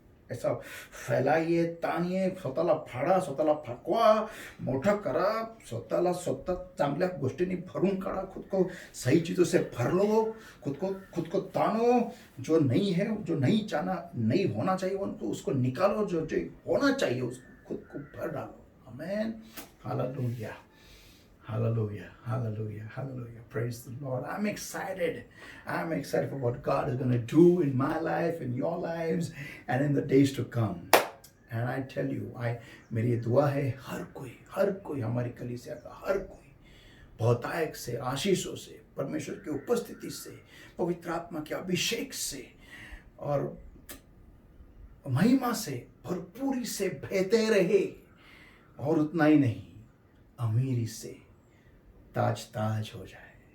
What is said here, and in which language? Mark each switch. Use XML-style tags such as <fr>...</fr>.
<hi>ऐसा फैलाइए,</hi> <mr>ताणिए, स्वतःला फाडा, स्वतःला फाकवा, मोठा करा, स्वतः चांगल्या गोष्टींनी भरून काढा,</mr> <hi>खुद को सही चीज़ों से भर लो, खुद को तानो, जो नहीं है, जो नहीं चाहना, नहीं होना चाहिए उनको, उसको निकालो, जो होना चाहिए उसको खुद को भर डालो। आमेन, hallelujah,</hi> <en>hallelujah, hallelujah, hallelujah. Praise the Lord. I'm excited for what God is going to do in my life, in your lives, and in the days to come. And I tell you,</en> <hi>मेरी दुआ है हर कोई हमारी कलीसिया का हर कोई बहुतायत से, आशीषों से, परमेश्वर की उपस्थिति से, पवित्र आत्मा के अभिषेक से और महिमा से, भरपूरी से बहते रहे, और उतना ही नहीं, अमीरी से ताज हो जाए।</hi>